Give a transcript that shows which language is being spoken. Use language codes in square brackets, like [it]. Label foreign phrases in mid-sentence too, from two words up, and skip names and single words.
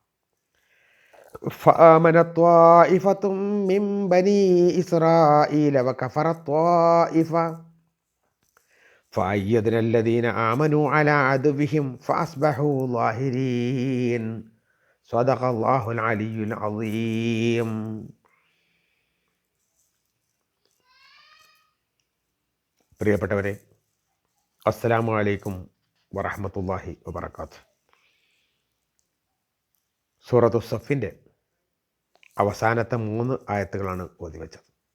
[ar] فآمنت طائفة من بني إسرائيل وكفرت طائفة فأيدنا الذين آمنوا على عدوهم فأصبحوا ظاهرين. صدق الله العلي العظيم. പ്രിയപ്പെട്ടവരെ, السلام عليكم ورحمة الله وبركاته. [ml] സൂറത്തു സഫിൻ്റെ അവസാനത്തെ 3 ആയത്തുകളാണ് ഓതിവെച്ചത്.